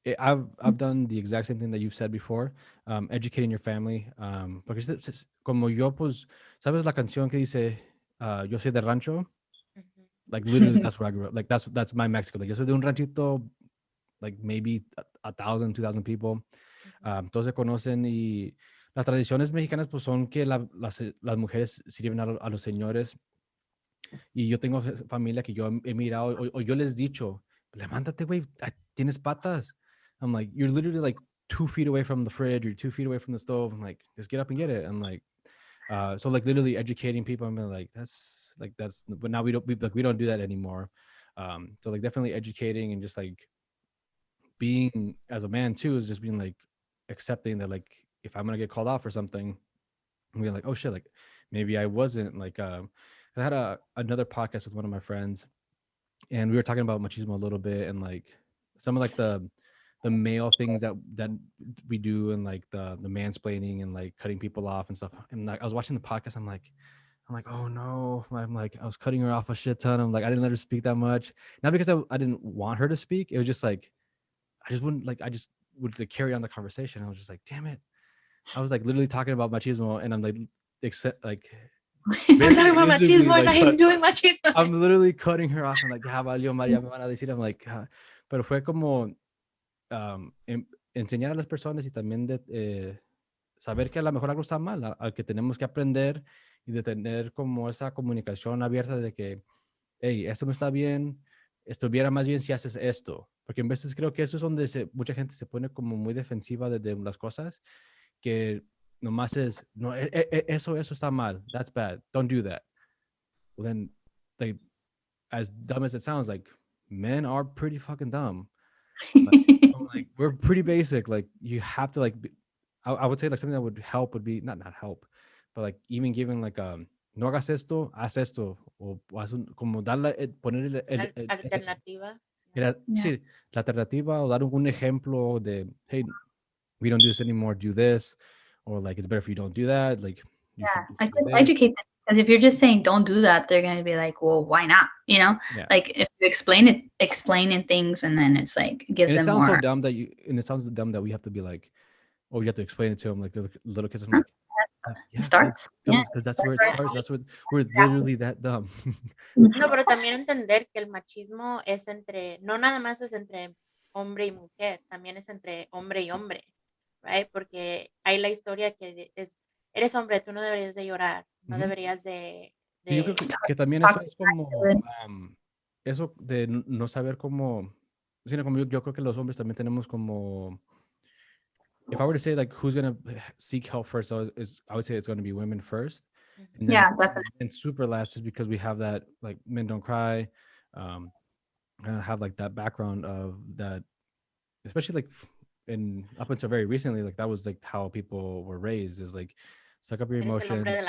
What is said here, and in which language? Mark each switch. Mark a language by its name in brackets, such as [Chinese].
[English] I've done the exact same thing that you've said before, educating your family, [Spanish] porque como yo, pues, ¿sabes la canción que dice, yo soy de rancho? [English] Like, literally, that's where I grew up. Like, that's my Mexico. Like, [Spanish] yo soy de un ranchito, [English] like, maybe 1,000, 2,000 people. [Spanish] Todos se conocen y las tradiciones mexicanas, pues, son que las mujeres sirven a los señores. Y yo tengo familia que yo he mirado, o yo les he dicho, levántate, güey, tienes patas. [English] I'm like, you're literally like 2 feet away from the fridge, you're 2 feet away from the stove. I'm like, just get up and get it. I'm like, so like literally educating people. I'm like, but now we don't do that anymore. So like definitely educating and just like being as a man too, is just being like accepting that, like, if I'm gonna get called out for something, and we're like, oh shit, like maybe I wasn't like, I had another podcast with one of my friends, and we were talking about machismo a little bit, and like some of like the male things that we do, and like the mansplaining and like cutting people off and stuff. And like I was watching the podcast, I'm like, oh no, I'm like, I was cutting her off a shit ton. I'm like, I didn't let her speak that much, not because I didn't want her to speak. It was just like I just would like carry on the conversation. I was just like, damn it, I was like literally talking about machismo, and I'm like, except like I'm talking about machismo, like, and I am doing machismo. I'm literally cutting her off. I'm like, [Spanish] ya valió, María, me van a decir. [English] I'm like, [Spanish] pero fue como enseñar a las personas y también de saber que a lo mejor algo está mal, al que tenemos que aprender, y de tener como esa comunicación abierta de que, hey, esto no está bien, estuviera más bien si haces esto. Porque en veces creo que eso es donde mucha gente se pone como muy defensiva de las cosas, que nomás es, no, eso está mal, [English] that's bad, don't do that. Well, then, like, as dumb as it sounds, like, men are pretty fucking dumb. Like, we're pretty basic. Like, you have to, like, I would say like something that would help would be not help, but like even giving like [Spanish] no hagas esto, haz esto, o como darle, poner alternativa. Sí, la alternativa, o dar un ejemplo de, hey, [English] we don't do this anymore, do this, or like it's better if you don't do that. Like, I just educate them, because if you're just saying don't do that, they're gonna be like, well, why not? You know, like if you explaining things, and then it's like gives them more. So dumb that it sounds dumb that we have to be like, oh, you have to explain it to them like the little kids. I'm like, it starts, because that's where it starts. That's what we're literally that dumb. [Spanish] No, pero también entender que el machismo es no nada más es entre hombre y mujer, también es entre hombre y hombre, right? Porque hay la historia que eres hombre, tú no deberías de llorar, no deberías de... Yo creo que también eso es como, eso de no saber cómo, sino como yo creo que los hombres también tenemos como, [English] if I were to say like who's going to seek help first, I would say it's going to be women first. And then, definitely. And super last, just because we have that, like, men don't cry, have like that background of that, especially like up until very recently, like that was like how people were raised, is like, suck up your emotions.